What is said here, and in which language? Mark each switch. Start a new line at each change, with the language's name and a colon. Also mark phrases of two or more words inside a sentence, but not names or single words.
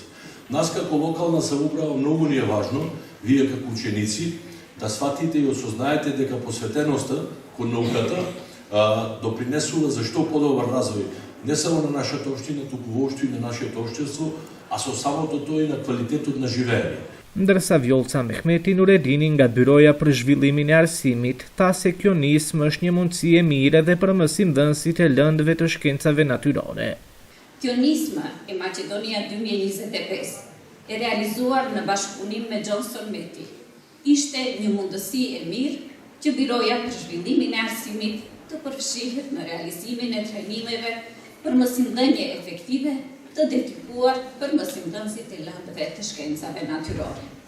Macedonian: Нас како локална самоуправа многу ни е важно, вие како ученици, да сватите и осознаете дека посветеноста кон науката допринесува за што подобар развој не само на нашата општина, туку воопшто и на нашето општество, а со самото тоа и на квалитетот на живење.
Albanian: Ndërsa Vjolca Mehmeti Nuredini nga Byroja për Zhvillimin e Arsimit tha se kjo nismë është një mundësi e mirë edhe për mësimdhënësit e lëndëve të shkencave natyrore. Kjo nismë e Maqedonia 2025 e realizuar në bashkëpunim me Johnson Meti ishte një mundësi e mirë që Byroja për Zhvillimin e Arsimit të përfshihet në realizimin e trajnimeve për mësimdhënie efektive të dedikuar për mësimdhënësit e lëndëve të shkencave natyrore.